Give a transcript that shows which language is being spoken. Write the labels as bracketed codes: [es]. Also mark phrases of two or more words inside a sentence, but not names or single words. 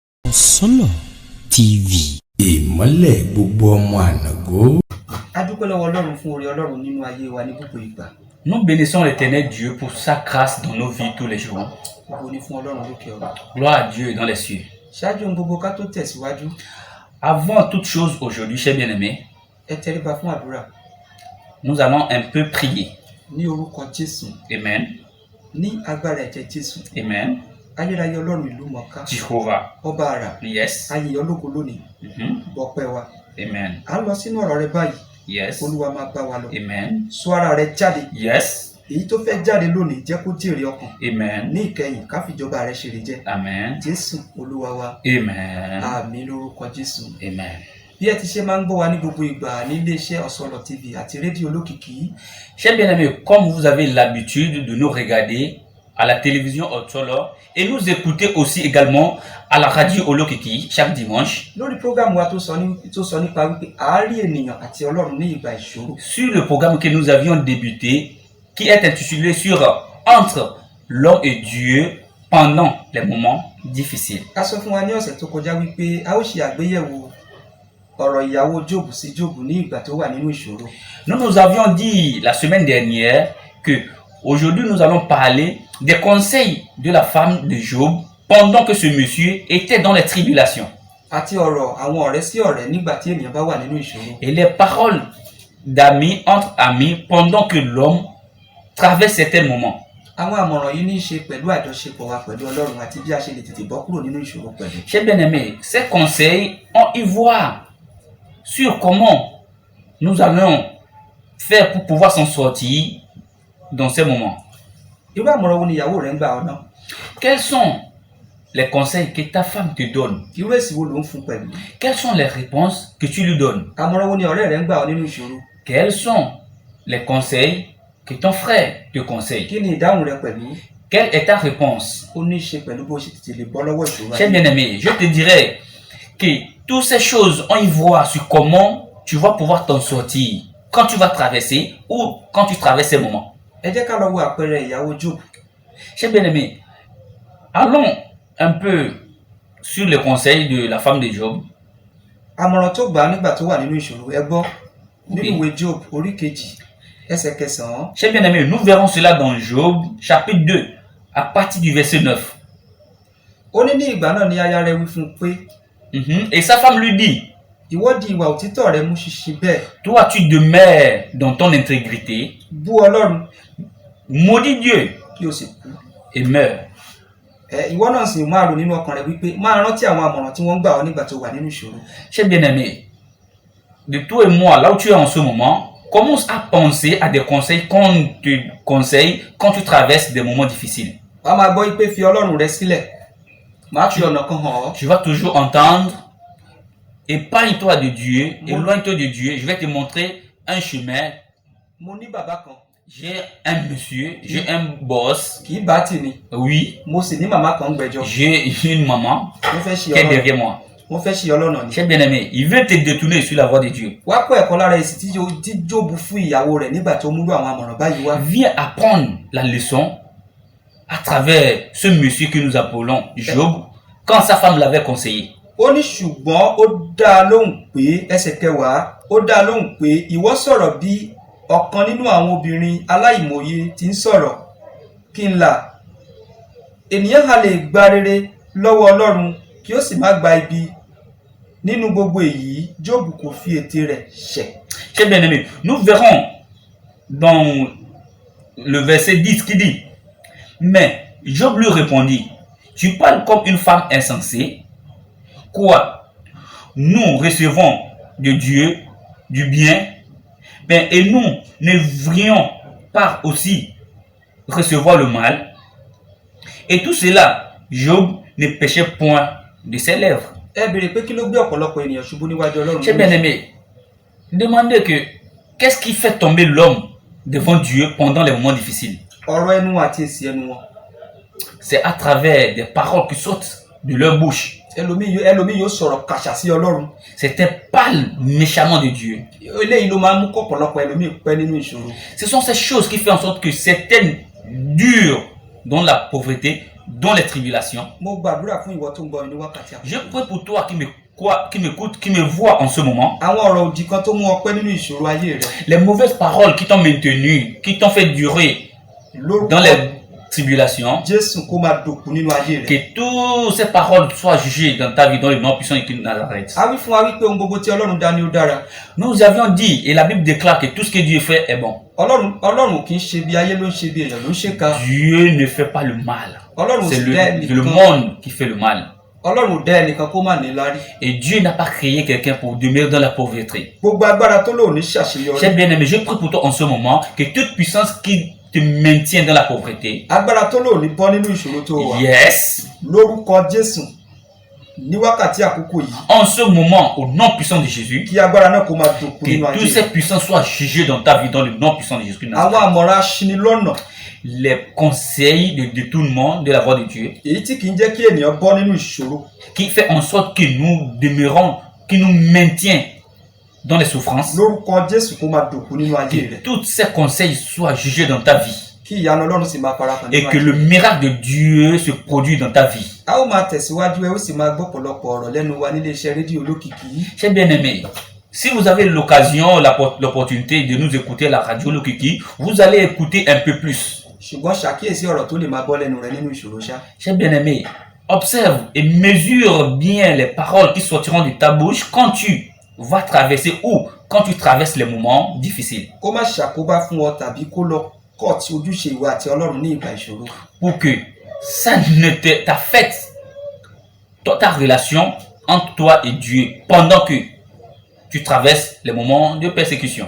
[yo] Solo TV. Ìmọ́lẹ̀ gbogbo ọmọ ànàgó. A dúpẹ́ lọ́wọ́ Ọlọ́run fún oore Ọlọ́run nínú ayé wa ní gbogbo ìgbà. [fr] Nous bénissons l'Éternel Dieu pour sa grâce dans nos vies tous les jours. [yo] Ògo ni fún Ọlọ́run lókè ọ̀run. [fr] Gloire à Dieu dans les cieux. [yo] Ṣáájú ohun gbogbo ká tó tẹ̀síwájú, [fr] Avant toute chose aujourd'hui, chers bien-aimés, [yo] ẹ tẹríba fún àdúrà [fr] nous allons un peu prier. [yo] ní orúkọ Jésù, [en] Amen. [yo] ní agbára ẹ̀jẹ̀ Jésù. [en] Amen. [yo] Ayérayé Ọlọ́run ìlú mọ̀ọ́ká, Jehovah. ọba àrà, [en] Yes. [yo] ayé ológo lónìí, gbọpẹ́ wa. [en] Amen. [yo] À ń lọ sínú ọ̀rọ̀ rẹ báyìí, [en] Yes. [yo] Olúwa máa bá wa lọ. [en] Amen. [yo] Sọ ara rẹ jáde, [en] Yes. [yo] èyí tó fẹ́ jáde lónìí jẹ́ kó jèrè ọkàn. [en] Amen. [yo] Ní ìkẹyìn ká fìjọba rẹ ṣeré jẹ́. [en] Amen. [yo] Jésù Olúwa wa, [en] Amen. [yo] àmín lórúkọ Jésù. [en] Amen. [yo] Bí ẹ ti ṣe máa ń gbọ́ wa ní gbogbo ìgbà ní iléeṣẹ́ Ọ̀sọ̀lọ̀ TV àti rédíò olókìkí, [fr] Chers bien-aimés, comme vous avez l'habitude de nous regarder à la télévision Otsolo et nous écouter aussi également à la radio Olokiki chaque dimanche, [yo] lórí prógámù wa tó sọ nípa wípé àárí ènìyàn àti Ọlọ́run ní ìgbà ìṣòro. [fr] sur le programme que nous avions débuté, qui est intitulé sur Entre l'homme et Dieu pendant les moments difficiles. [yo] A sọ fún wa ní ọ̀sẹ̀ tó kọjá wípé a ó ṣe àgbéyẹ̀wò ọ̀rọ̀ ìyàwó Jóòbù sí Jóòbù ní ìgbà tó wà nínú ìṣòro. [fr] Nous avions dit la semaine dernière que aujourd'hui nous allons parler des conseils de la femme de Job pendant que ce monsieur était dans les tribulations. [yo] Àti ọ̀rọ̀ àwọn ọ̀rẹ́ sí ọ̀rẹ́ nígbà tí ènìyàn bá wà nínú ìṣòro. [fr] Et les paroles d'amis entre amis pendant que l'homme traverse certains moments. [yo] Àwọn àmọ̀ràn yìí ní í ṣe pẹ̀lú àjọṣepọ̀ wa pẹ̀lú Ọlọ́run àti bí a ṣe lè tètè bọ́ kúrò nínú ìṣòro pẹ̀lú. [fr] Chers bien-aimés, ces conseils ont ivoire sur comment nous allons faire pour pouvoir s'en sortir dans ces moments. [yo] Irú àmọ̀ràn wo ni ìyàwó rẹ̀ ń gbà ọ́ náà? [fr] Quels sont les conseils que ta femme te donne? [yo] Irú èsì wo ló ń fún pẹ̀lú? [fr] Quelles sont les réponses que tu lui donnes? [yo] Àmọ̀ràn wo ni ọ̀rẹ́ rẹ̀ ń gbà ọ́ nínú ìṣòro? [fr] Quels sont les conseils que ton frère te conseille? [yo] Kí ni ìdáhùn rẹ pẹ̀lú? [fr] Quelle est ta réponse? [yo] Ó ní í ṣe pẹ̀lú bó ṣe tètè lè bọ́ lọ́wọ́ ìṣòro. [fr] Chers bien-aimés, je te dirais que toutes ces choses ont ivoire sur comment tu vas pouvoir t'en sortir quand tu vas traverser ou quand tu traverses ces moments. [yo] Ẹ jẹ́ ká lọ wo àpẹẹrẹ ìyàwó Jóòbù. [fr] Chers bien-aimés, allons un peu sur les conseils de la femme de Job. [yo] Àmọ̀ràn tó gbà á nígbà tó wà nínú ìṣòro, ẹ gbọ́ nínú [fr] Oui. [yo] ìwé Job orí kejì ẹsẹ̀ kẹsàn-án. [fr] Chers bien-aimés, nous verrons cela dans Job chapitre 2 à partir du verset 9. [yo] Ó ní ìgbà náà ni aya rẹ̀ wí fún un pé, [fr] Et sa femme lui dit, [yo] ìwọ di ìwà òtítọ́ rẹ mú ṣinṣin bẹ́ẹ̀, [fr] toi tu demeures dans ton intégrité, [yo] bú Ọlọ́run [fr] maudis Dieu [yo] kí o sì kú. [fr] et meurs. [yo] Ìwọ náà sì máa rò nínú ọkàn rẹ wípé máa rántí àwọn àmọ̀ràn tí wọ́n ń gbà ọ́ nígbà tó wà nínú ìṣòro. [fr] Chers bien-aimés, de toi et moi, là où tu es en ce moment, commence à penser à des conseils qu'on te conseille quand tu traverses des moments difficiles. [yo] Wàá máa gbọ́ wípé fi Ọlọ́run rẹ sílẹ̀, máa fi ọ̀nà kan hàn ọ́. [fr] Tu vas toujours entendre, épargne-toi de Dieu, éloigne-toi de Dieu, je vais te montrer un chemin. [yo] Mo ní bàbá kan, [fr] J'ai un monsieur, j'ai un boss, [yo] kì í bá tì ní. [fr] oui, [yo] Mo sì ní màmá kan ń gbẹ́jọ́. [fr] j'ai une maman [yo] Wọ́n fẹ́ ṣe [fr] qui est [yo] Ọlọ́run. [fr] derrière moi. [yo] Wọ́n fẹ́ ṣe Ọlọ́run ni. [fr] Chers bien-aimés, il veut te détourner sur la voie de Dieu. [yo] Wá kọ́ ẹ̀kọ́ lára èsì tí Jóòbù fún ìyàwó rẹ̀ nígbà tó múlò àwọn àmọ̀ràn báyìí wá. [fr] Viens apprendre la leçon à travers ce monsieur que nous appelons Job, quand sa femme l'avait conseillé. [yo] Ó ní ṣùgbọ́n ó dá a lóhùn pé ẹsẹ̀ kẹwàá, ó dá a lóhùn pé ìwọ sọ̀rọ̀ bí ọ̀kan nínú àwọn obìnrin aláìmọ̀ye tí ń sọ̀rọ̀, kí n là. Ènìyàn ha lè gba rere lọ́wọ́ Ọlọ́run kí ó sì má gba ibi. Nínú gbogbo èyí, Jóòbù kò fi ètè rẹ̀ ṣẹ̀. [fr] Chers bien-aimés, nous verrons dans le verset 10 qui dit, mais Job lui répondit, tu parles comme une femme insensée. Quoi? Nous recevons de Dieu du bien, et nous ne voulions pas aussi recevoir le mal. Et tout cela, Job ne péchait point de ses lèvres. [yo] Ẹ béèrè pé kí ló gbé ọ̀pọ̀lọpọ̀ ènìyàn ṣubú níwájú Ọlọ́run. [fr] Chers bien-aimés, demandez qu'est-ce qui fait tomber l'homme devant Dieu pendant les moments difficiles? [yo] Ọ̀rọ̀ ẹnu àti èsì ẹnu wọn. [fr] C'est à travers des paroles qui sortent de leur bouche. [yo] Ẹlòmíì yóò sọ̀rọ̀ kàṣà sí Ọlọ́run. [fr] C'était parle méchamment de Dieu. [yo] Eléyìí ló máa ń mú kọ́pọ̀lọpọ̀ ẹlòmíì pẹ́ nínú ìṣòro. [fr] Ce sont ces choses qui font en sorte que certaines durent dans la pauvreté dans les tribulations. [yo] mo gbàdúrà fún ìwọ tó ń gbọ́ mi ní wákàtí [fr] Je [yo] àkókò. [fr] prie pour toi qui m'écoute, qui me voit en ce moment. [yo] àwọn ọ̀rọ̀ òdì kan tó mú ọpẹ́ nínú ìṣòro ayé rẹ. [fr] Les mauvaises paroles qui t'ont maintenu, qui t'ont fait durer dans les tribulations. [yo] Jésù kó máa dòkú nínú ayé rẹ. [fr] Que toutes ces paroles soient jugées dans ta vie, dans le nom puissant de Nazareth. [yo] a wí fún wa wípé ohun gbogbo tí Ọlọ́run dá ni ó dára. [fr] Nous avions dit, et la Bible déclare que tout ce que Dieu fait est bon. [yo] Ọlọ́run ò kì í ṣe bí ayé ló ń ṣe bí èèyàn ló ń ṣe ká. [fr] Dieu ne fait pas le mal. [yo] Ọlọ́run ò [fr] C'est [yo] sì dá [fr] le [yo] ẹnìkan. [fr] monde qui fait le mal. [yo] Ọlọ́run ò dá ẹnìkan kó má ní lárí. [fr] Et Dieu n'a pas créé quelqu'un pour demeurer dans la pauvreté. [yo] gbogbo agbára tó lò ní ṣàṣeyọrí. [fr] Cher bien-aimé, je prie pour toi en ce moment que toute puissance qui te maintient dans la pauvreté, [yo] agbára tó lò ní bọ́ nínú ìṣòro tó wà. [en] yes, [yo] lórúkọ Jésù ní wákàtí àkókò yìí. [fr] en ce moment, au nom puissant de Jésus, [yo] kí agbára náà kó máa dòkú nínú [fr] que toutes [yo] ayé [fr] ces [yo] rẹ. [fr] puissances soient jugées dans ta vie, dans le nom puissant de Jésus. [yo] àwọn àmọ̀ràn aṣinilọ́nà [fr] Les conseils de détournement de la voix de Dieu, [yo] èyí tí kì í jẹ́ kí ènìyàn bọ́ nínú ìṣòro. [fr] qui fait en sorte que nous demeurons, qui nous maintient dans les souffrances, [yo] lórúkọ Jésù kó máa dòkú nínú ayé [fr] que [yo] rẹ. [fr] tous ces conseils soient jugés dans ta vie [yo] kí ìyanu Ọlọ́run sì máa farahàn [fr] et [yo] nínú [fr] que [yo] ayé [fr] le [yo] rẹ. [fr] miracle de Dieu se produise dans ta vie. [yo] a ó máa tẹ̀síwájú ẹ ó sì máa gbọ́ pọ̀lọpọ̀ ọ̀rọ̀ lẹ́nu wa nílé iṣẹ́ rédíò olókìkí. [fr] Chers bien-aimés, si vous avez l'occasion, l'opportunité de nous écouter à la radio Lokiki, vous allez écouter un peu plus. [yo] ṣùgbọ́n ṣàkíyèsí ọ̀rọ̀ tó lè máa bọ́ lẹ́nu rẹ nínú ìṣòro ṣá. [fr] Chers bien-aimés, observe et mesure bien les paroles qui sortiront de ta bouche quand tu vas traverser ou quand tu traverses les moments difficiles. [yo] kó má ṣàkóbá fún ọ tàbí kó lọ kọ̀ tí ojúṣe ìwà àti Ọlọ́run ní ìgbà ìṣòro. [fr] Pour que ça ne t'affecte ta relation entre toi et Dieu pendant que tu traverses les moments de persécution.